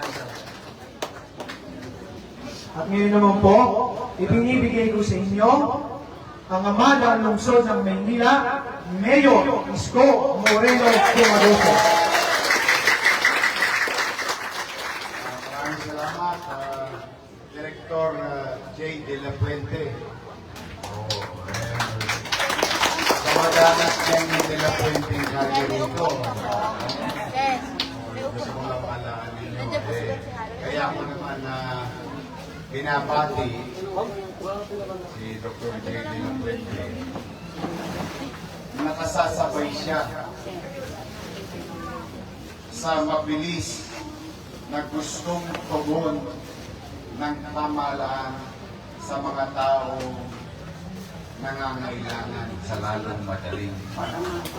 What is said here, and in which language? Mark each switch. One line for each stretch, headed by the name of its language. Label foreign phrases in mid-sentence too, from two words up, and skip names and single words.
Filipino: At ngayon naman po, ibinibigay ko sa inyo ang ama ng lungsod ng Maynila, Mayor Isko Moreno Dumagoso. Maraming salamat, Director J. De La Puente. Kamadanas J. De La Puente ang kanya rito. Gusto ko lang malaan ninyo. Kaya ako naman binabati si Dr. J. De La Puente. Nakasasabay siya sa mabilis na gustong tugon ng pamahalaan sa mga tao nangangailangan sa lalong madaling panahon.